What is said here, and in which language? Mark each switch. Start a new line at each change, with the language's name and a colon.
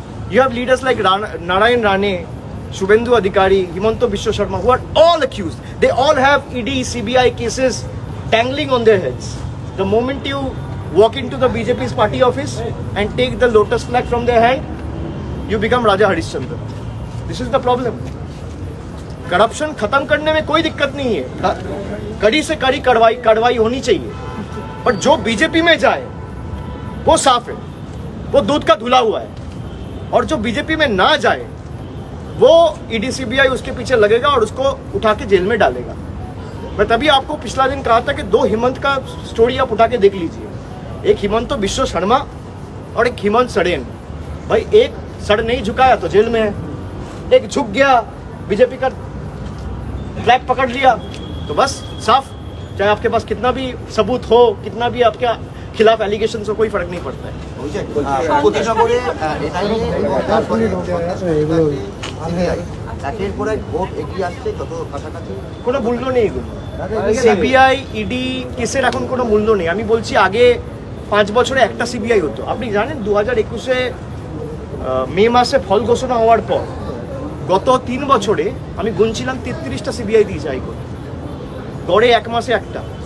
English: You have leaders like Narayan Rane, Shubhendu Adhikari, Himanta Biswa Sharma, who are all accused. They all have ED, CBI cases dangling on their heads. The moment you walk into the BJP's party office and take the lotus flag from their hand, you become Raja Harishchandra. This is the problem.
Hindi: Corruption खत्म करने में कोई दिक्कत नहीं है, कड़ी से कड़ी कार्रवाई होनी चाहिए, पर जो बीजेपी में जाए वो साफ है, वो दूध का धुला हुआ है, और जो बीजेपी में ना जाए वो ईडी सीबीआई उसके पीछे लगेगा और उसको उठा के जेल में डालेगा। मैं तभी आपको पिछला दिन कहा था कि दो हिमंत का स्टोरी आप उठा के देख लीजिए, एक हिमंत बिश्व शर्मा और एक हेमंत सोरेन। भाई एक सर नहीं झुकाया तो जेल में है, एक झुक गया बीजेपी का फ्लैग पकड़ लिया तो बस साफ। चाहे आपके पास कितना भी सबूत हो, कितना भी आपके खिलाफ एलिगेशन हो, कोई फर्क नहीं पड़ता है।
Bangla: উপনগরে এনআইএ এবং তারপরে সিবিআই একের পর এক ভোট এগিয়ে আসছে, কত কাছাকাছি কোনো মূল্য নেই এগুলো। সিবিআই ইডি কেসের এখন কোনো মূল্য নেই। আমি বলছি আগে 5 বছরে একটা সিবিআই হতো। আপনি জানেন 2021-এ মে মাসে ফল ঘোষণা হওয়ার পর গত 3 বছরে আমি গুনছিলাম 33টা সিবিআই দিয়েছে হাইকোর্ট, গড়ে 1 মাসে একটা।